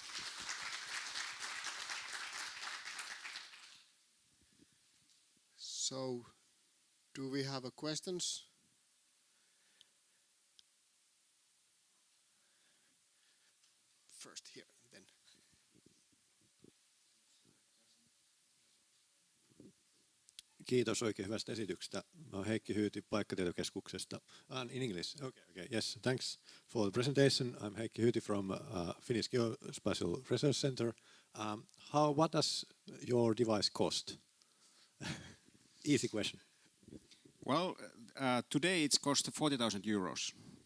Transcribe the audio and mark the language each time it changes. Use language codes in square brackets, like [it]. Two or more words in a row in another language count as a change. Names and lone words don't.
[en] So, do we have questions? First here, then. [fi] Kiitos oikein hyvästä esityksestä. Mä oon Heikki Hyyti Paikkatietokeskuksesta. [en] In English. Okay. Yes, thanks for the presentation. I'm Heikki Hyyti from Finnish Geospatial Research Center. What does your device cost? Easy question. Well, today it's cost 40,000 euros.